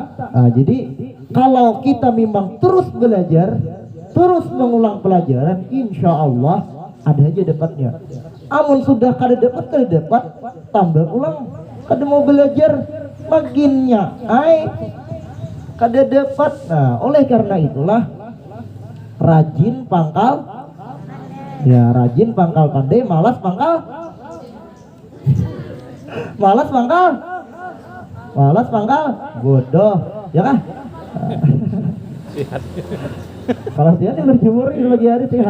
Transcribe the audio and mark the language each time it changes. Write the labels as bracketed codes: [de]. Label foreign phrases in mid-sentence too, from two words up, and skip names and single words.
[id] Nah, jadi kalau kita memang terus belajar, terus mengulang pelajaran, insya Allah ada aja dapatnya. [bjn] Amun sudah kada dapat, tambah ulang. Kada mau belajar, makinnya, kada dapat. [id] Nah, oleh karena itulah rajin pangkal pandai, malas pangkal bodoh, ya kan? Kalau dia nih berjemur di pagi hari sehat.